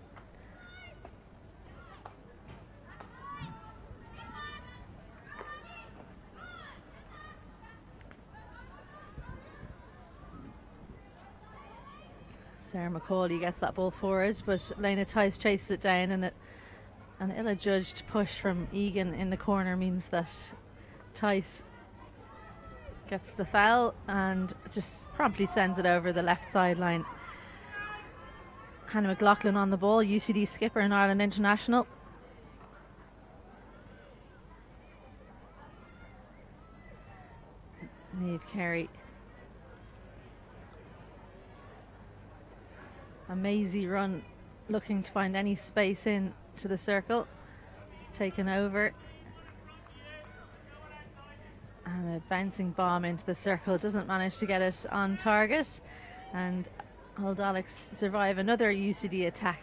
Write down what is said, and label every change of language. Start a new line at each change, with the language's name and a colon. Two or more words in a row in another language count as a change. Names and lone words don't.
English: Sarah McCauley gets that ball forward, but Lena Tice chases it down, and an ill-adjudged push from Egan in the corner means that Tice gets the foul and just promptly sends it over the left sideline. Hannah McLoughlin on the ball, UCD skipper and Ireland international. Niamh Carey. A mazy run, looking to find any space in to the circle. Taken over. And a bouncing bomb into the circle. Doesn't manage to get it on target. And Old Alex survive another UCD attack.